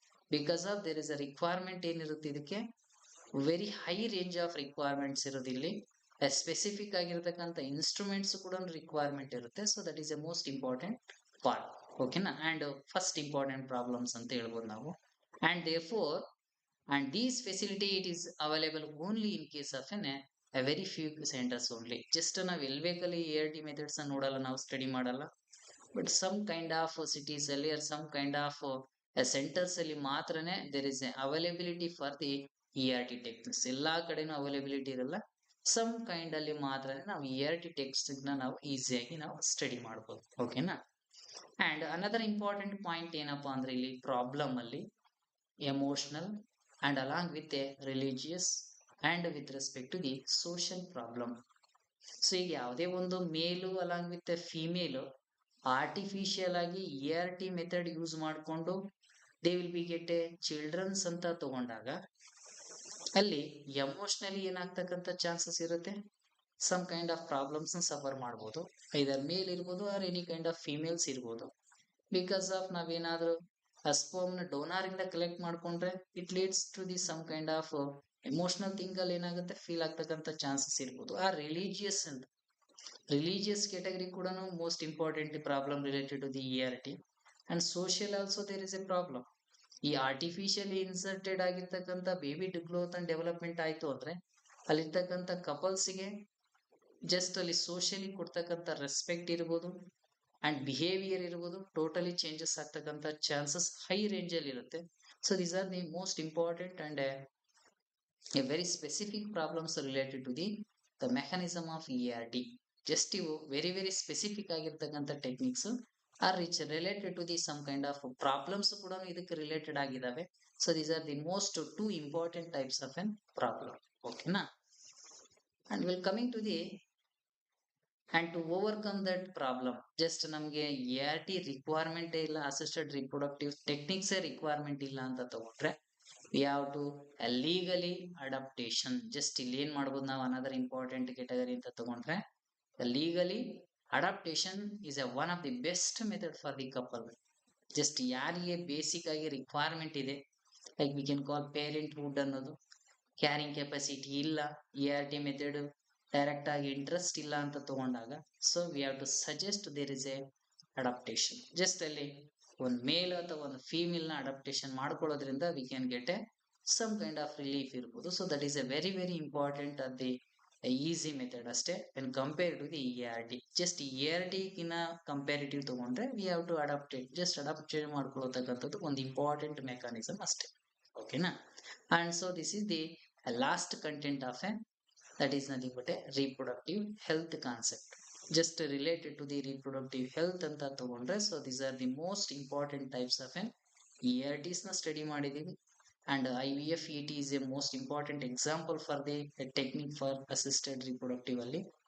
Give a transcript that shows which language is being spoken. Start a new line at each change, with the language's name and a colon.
English: because of there is a requirement
Kannada: ಏನಿರುತ್ತೆ, ಇದಕ್ಕೆ very high range of requirements ಇರೋದು, ಇಲ್ಲಿ ಸ್ಪೆಸಿಫಿಕ್ ಆಗಿರ್ತಕ್ಕಂಥ ಇನ್ಸ್ಟ್ರೂಮೆಂಟ್ಸ್ ಕೂಡ ರಿಕ್ವೈರ್ಮೆಂಟ್ ಇರುತ್ತೆ.
English: So that is a most important part. ಓಕೆನಾ. And first important problems
Kannada: ಅಂತ ಹೇಳ್ಬೋದು ನಾವು.
English: And therefore, and these facility it is available only in case of a very few centers only.
Kannada: Just ನಾವು ಎಲ್ಬೇಕಲ್ಲಿ ART methods ನೋಡಲ್ಲ, ನಾವು study ಮಾಡಲ್ಲ, but some kind of cities ಅಲ್ಲಿ R some kind of centres ಅಲ್ಲಿ ಮಾತ್ರನೇ
English: There is availability for the ART techniques.
Kannada: ಎಲ್ಲಾ ಕಡೆನೂ availability ಇರಲ್ಲ, ಸಮ್ ಕೈಂಡ್ ಅಲ್ಲಿ ಮಾತ್ರನೇ ನಾವು ART ಟೆಕ್ಸ್ಟ್ ನ ನಾವು ಈಸಿಯಾಗಿ ನಾವು ಸ್ಟಡಿ ಮಾಡ್ಬೋದು. ಓಕೆನಾ.
English: and another important point
Kannada: ಏನಪ್ಪಾ ಅಂದ್ರೆ, ಇಲ್ಲಿ ಪ್ರಾಬ್ಲಮ್ ಅಲ್ಲಿ
English: emotional and along with a religious and with respect to the social problem.
Kannada: So ಈಗ ಯಾವುದೇ ಒಂದು ಮೇಲು ಅಲಾಂಗ್ ವಿತ್ ಫಿಮೇಲು ಆರ್ಟಿಫಿಷಿಯಲ್ ಆಗಿ ART ಮೆಥಡ್ ಯೂಸ್ ಮಾಡಿಕೊಂಡು
English: they will be get a childrens
Kannada: ಅಂತ ತಗೊಂಡಾಗ ಅಲ್ಲಿ ಎಮೋಷನಲಿ ಏನಾಗ್ತಕ್ಕಂಥ ಚಾನ್ಸಸ್ ಇರುತ್ತೆ, some kind of problems suffer ಮಾಡ್ಬೋದು. ಐದರ್ ಮೇಲ್ ಇರ್ಬೋದು R any kind of females ಇರ್ಬೋದು. ಬಿಕಾಸ್ ಆಫ್ ನಾವೇನಾದ್ರೂ ಸ್ಪರ್ಮ್ ನ ಡೋನಾರ್ ಇಂದ ಕಲೆಕ್ಟ್ ಮಾಡ್ಕೊಂಡ್ರೆ
English: it leads to the some kind of emotional thing
Kannada: ಅಲ್ಲಿ ಏನಾಗುತ್ತೆ, ಫೀಲ್ ಆಗ್ತಕ್ಕಂಥ ಚಾನ್ಸಸ್ ಇರ್ಬೋದು.
English: ಆ ರಿಲಿಜಿಯಸ್ ಅಂತ religious category ಕೂಡ most important problem related to the ART. And social also there is a problem.
Kannada: ಈ ಆರ್ಟಿಫಿಷಿಯಲಿ ಇನ್ಸರ್ಟೆಡ್ ಆಗಿರ್ತಕ್ಕಂಥ ಬೇಬಿ ಗ್ರೋತ್ ಅಂಡ್ ಡೆವಲಪ್ಮೆಂಟ್ ಆಯ್ತು ಅಂದ್ರೆ ಅಲ್ಲಿರ್ತಕ್ಕಂಥ ಕಪಲ್ಸ್ಗೆ ಜಸ್ಟ್ ಅಲ್ಲಿ ಸೋಷಿಯಲಿ ಕೊಡ್ತಕ್ಕಂಥ ರೆಸ್ಪೆಕ್ಟ್ ಇರ್ಬೋದು ಅಂಡ್ ಬಿಹೇವಿಯರ್ ಇರ್ಬೋದು ಟೋಟಲಿ ಚೇಂಜಸ್ ಆಗ್ತಕ್ಕಂಥ ಚಾನ್ಸಸ್ ಹೈ ರೇಂಜ್ ಅಲ್ಲಿ ಇರುತ್ತೆ.
English: So these are the most important and a very specific problems related to the mechanism of ERT.
Kannada: Just ಇವು very specific ಆಗಿರ್ತಕ್ಕಂಥ techniques R rich related to the some kind of problems ಕೂಡ ಇದಕ್ಕೆ related ಆಗಿದ್ದಾವೆ.
English: So these are the most two important types of an problem. ಓಕೆನಾ? And will coming to the and to overcome that problem,
Kannada: just ನಮಗೆ ERT requirement ಇಲ್ಲ, assisted reproductive techniques requirement ಇಲ್ಲ ಅಂತ ತಗೊಂಡ್ರೆ
English: we have to legally adaptation.
Kannada: Just ಇಲ್ಲಿ ಏನ್ ಮಾಡ್ಬೋದು ನಾವು ಅನದರ್ ಇಂಪಾರ್ಟೆಂಟ್ ಕೆಟಗರಿ ಅಂತ ತಗೊಂಡ್ರೆ
English: legally adaptation is a one of the best method for the couple.
Kannada: Just ಯಾರಿಗೆ ಬೇಸಿಕ್ ಆಗಿ ರಿಕ್ವೈರ್ಮೆಂಟ್ ಇದೆ, like we can call parenthood ಅನ್ನೋದು, ಕ್ಯಾರಿಂಗ್ ಕೆಪಾಸಿಟಿ ಇಲ್ಲ, ERT ಮೆಥಡ್ ಡೈರೆಕ್ಟ್ ಆಗಿ ಇಂಟ್ರೆಸ್ಟ್ ಇಲ್ಲ ಅಂತ ತಗೊಂಡಾಗ,
English: So we have to suggest there is a adaptation.
Kannada: Just ಅಲ್ಲಿ ಒಂದು ಮೇಲ್ ಅಥವಾ ಒಂದು ಫೀಮೇಲ್ ನ ಅಡಾಪ್ಟೇಷನ್ ಮಾಡ್ಕೊಳ್ಳೋದ್ರಿಂದ
English: we can get a some kind of relief
Kannada: ಇರ್ಬೋದು.
English: So that is a very important at the easy method ಅಷ್ಟೇ when compare to the ERT.
Kannada: Just ERT ಗಿನ comparative ತಗೊಂಡ್ರೆ
English: we have to adaptate,
Kannada: just ಅಡಾಪ್ಟೇಟ್ ಮಾಡ್ಕೊಳ್ಳತಕ್ಕಂಥದ್ದು ಒಂದು important mechanism ಅಷ್ಟೇ. ಓಕೆನಾ?
English: and so this is the last content of a that is nothing but a reproductive health concept, just related to the reproductive health
Kannada: anta tagondre.
English: So these are the most important types of an ERTs na study ಮಾಡಿದೀವಿ. And IVF ET is a most important example for the technique for assisted reproductive ಅಲ್ಲಿ.